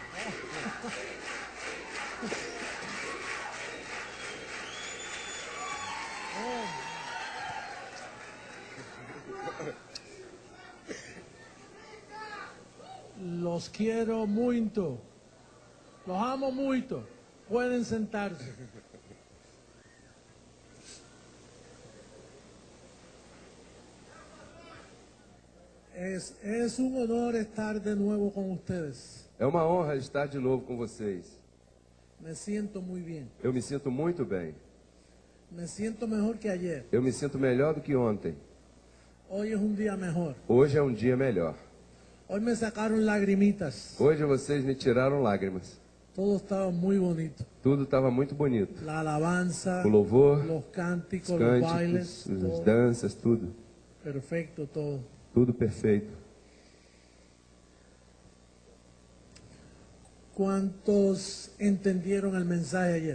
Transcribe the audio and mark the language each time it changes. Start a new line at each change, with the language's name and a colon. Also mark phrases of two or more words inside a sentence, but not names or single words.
Spanish: los quiero mucho. Los amo mucho. Pueden sentarse. Es un honor estar de nuevo con ustedes.
Portuguese: É uma honra estar de novo com vocês.
Spanish: Me siento muy bien.
Portuguese: Eu me sinto muito bem.
Spanish: Me siento mejor que ayer.
Portuguese: Eu me sinto melhor do que ontem.
Spanish: Hoy es un día mejor.
Portuguese: Hoje é um dia melhor.
Spanish: Hoy me sacaron lagrimitas.
Portuguese: Hoje vocês me tiraram lágrimas.
Spanish: Todo estaba muy bonito.
Portuguese: Tudo estava muito bonito.
Spanish: La alabanza,
Portuguese: O louvor,
Spanish: los cánticos,
Portuguese: os
Spanish: los bailes,
Portuguese: cânticos, as
Spanish: todo
Portuguese: danças, tudo.
Spanish: perfecto, todo.
Portuguese: Tudo perfeito.
Spanish: ¿Cuántos entendieron el mensaje ayer?